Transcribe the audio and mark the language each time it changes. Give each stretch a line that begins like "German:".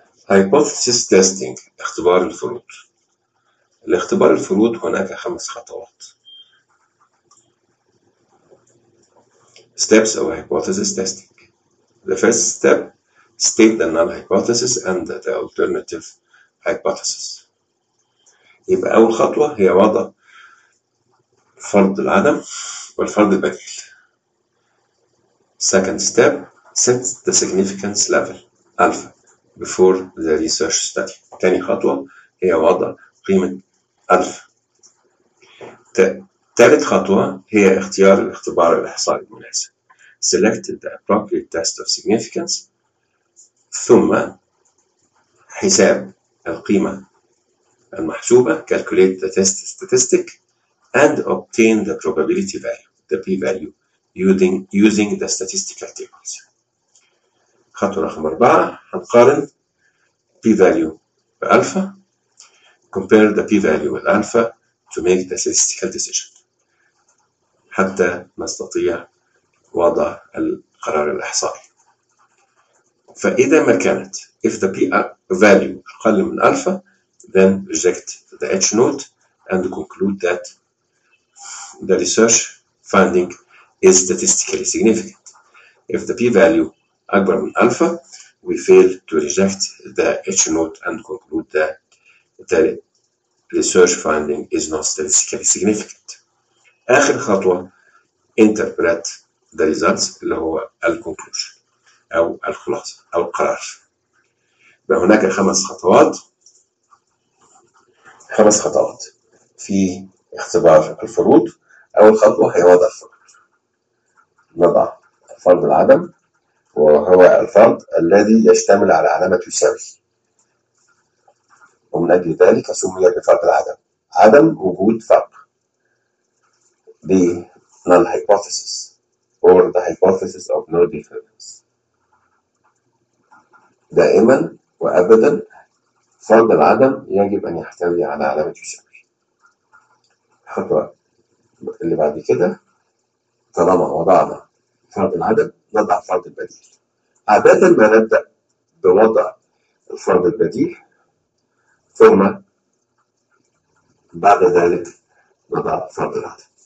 English: Hypothesis testing،
Arabic: اختبار الفروض. لاختبار الفروض هناك 5 خطوات.
English: Steps of hypothesis testing. The first step: state the null hypothesis and the alternative hypothesis.
Arabic: يبقى أول خطوة هي وضع فرض العدم والفرض البديل.
English: Second step: set the significance level alpha before the research study.
Arabic: تاني خطوة هي وضع قيمة ألفا. تالت خطوة هي اختيار الاختبار الإحصائي المناسب.
English: Select the appropriate test of significance.
Arabic: ثم حساب القيمة المحسوبة.
English: Calculate the test statistic and obtain the probability value, the p-value, using the statistical tables.
Arabic: خطوة رقم 4، هنقارن p-value بألفا.
English: Compare the p-value with alpha to make the statistical decision.
Arabic: حتى نستطيع وضع القرار الإحصائي. فإذا ما كانت
English: if the p-value
Arabic: أقل من
English: alpha, then reject the h-note and conclude that the research finding is statistically significant. If the p-value
Arabic: أكبر من
English: alpha, we fail to reject the h-note and conclude that the research finding is not statistically significant.
Arabic: آخر خطوة
English: interpret the results
Arabic: اللي هو الconclusion أو الخلاصة أو القرار. يبقى هناك 5 خطوات. 5 خطوات في اختبار الفروض. أول خطوة هي وضع الفرض. نضع فرض العدم وهو الفرض الذي يشتمل على علامة يساوي. ومن أجل ذلك سمي بفرض العدم، عدم وجود فرق.
English: The null hypothesis or the hypothesis of no difference.
Arabic: دائما وأبدا فرض العدم يجب أن يحتوي على علامة يساوي. الخطوة اللي بعد كده، طالما وضعنا فرض العدم نضع فرض البديل. عادة ما نبدأ بوضع الفرض البديل، ثم بعد ذلك نضع فرض العدم.